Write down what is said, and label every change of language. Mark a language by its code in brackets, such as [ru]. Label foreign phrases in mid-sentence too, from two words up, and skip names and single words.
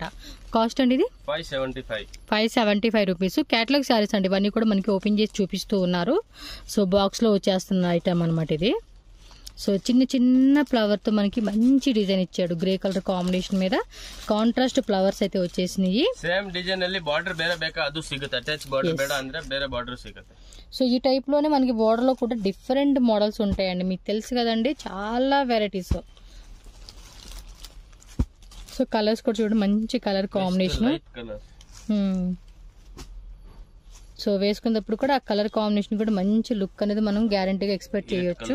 [te] కాస్ట్ అండి ఇది 575 రూపీస్. [en] catalogue sarees [te] అండి ఇవన్నీ కూడా మనకి ఓపెన్ చేసి చూపిస్తూ ఉన్నారు. సో బాక్స్లో వచ్చేస్తున్న ఐటమ్ అనమాట ఇది. సో చిన్న చిన్న ఫ్లవర్తో మనకి మంచి డిజైన్ ఇచ్చాడు. [en] grey colour combination [te] మీద [en] contrast flowers [te] అయితే వచ్చేసినాయి. [en] same design [kn] ಅಲ್ಲಿ ಬಾರ್ಡರ್ ಬೇರೆ ಬೇಕಾ ಅದು ಸಿಗುತ್ತೆ. [en] attach border [kn] ಬೇಡ ಅಂದ್ರೆ ಬೇರೆ ಬಾರ್ಡರ್ ಸಿಗುತ್ತೆ. [te] సో ఈ టైప్ లోనే మనకి బోర్డర్ లో కూడా [en] different models [te] ఉంటాయండి, మీకు తెలుసు కదండి, చాలా వెరైటీస్. సో కలర్స్ కూడా చూడండి, మంచి [en] colour combination. [te] సో వేసుకున్నప్పుడు కూడా ఆ [en] colour combination [te] కూడా మంచి లుక్ అనేది మనం గ్యారంటీగా ఎక్స్పెక్ట్ చేయొచ్చు.